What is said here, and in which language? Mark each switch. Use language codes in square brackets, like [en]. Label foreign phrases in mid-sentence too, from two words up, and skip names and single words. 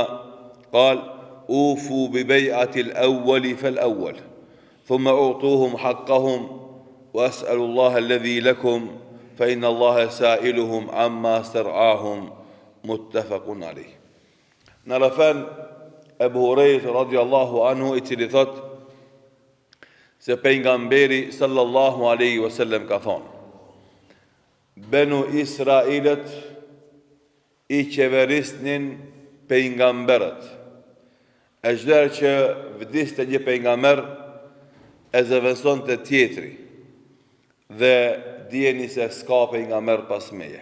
[ar] قال أوفوا ببيعة الأول فالأول ثم أعطوهم حقهم وأسأل الله الذي لكم فإن الله سائلهم عما استرعاهم متفق عليه. [sq] Në Abu Hurairah [ar] رضي الله عنه [sq] i cili thot se pejgamberi [ar] صلى الله عليه وسلم [sq] ka thonë: Benu Israilet i qeverisnin pejgamberët. E çdo që vdiste një pejgamber e zëvendëson të tjetri, dhe dijeni se s'ka pejgamber pas meje.